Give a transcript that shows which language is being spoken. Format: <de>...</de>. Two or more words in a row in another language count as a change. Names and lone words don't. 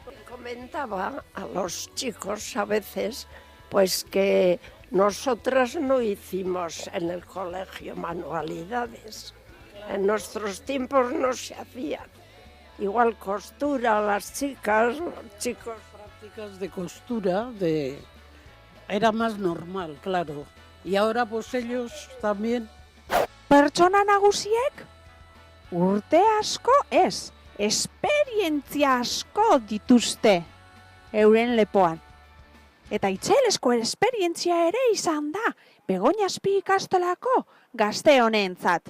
<es>Comentaba a los chicos a veces, pues que nosotras no hicimos en el colegio manualidades. En nuestros tiempos no se hacían. Igual costura, las chicas, los chicos. Prácticas de costura, era más normal, claro. Y ahora pues ellos también.</es> <eu>Pertsona nagusiek urte asko ez, esperientzia asko dituzte euren lepoan. Eta itzelesko esperientzia ere izan da Begoñaspi ikastolako gazte honentzat.</eu>